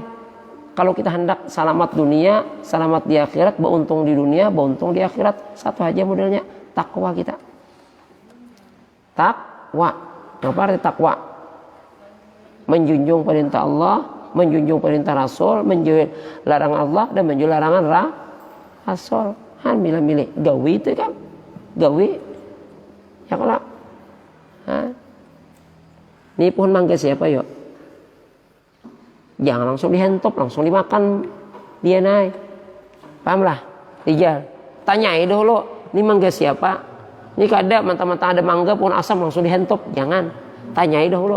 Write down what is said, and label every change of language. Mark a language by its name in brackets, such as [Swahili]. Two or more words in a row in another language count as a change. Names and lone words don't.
[Indonesian] Kalau kita hendak selamat dunia, selamat di akhirat, beruntung di dunia, beruntung di akhirat, satu aja modalnya, takwa kita. Takwa. Apa arti takwa? Menjunjung perintah Allah, menjunjung perintah Rasul, menjauhi larangan Allah dan menjauhi larangan Rasul. [Banjar] Milih gawi itu kan, gawi ya kalau ini pohon mangga siapa yuk, jangan langsung dihentop, langsung dimakan dia naik, paham lah, Rijal tanyai dulu ini mangga siapa, ini kada mentang-mentang ada mangga pohon asam langsung dihentop, jangan, tanyai dulu.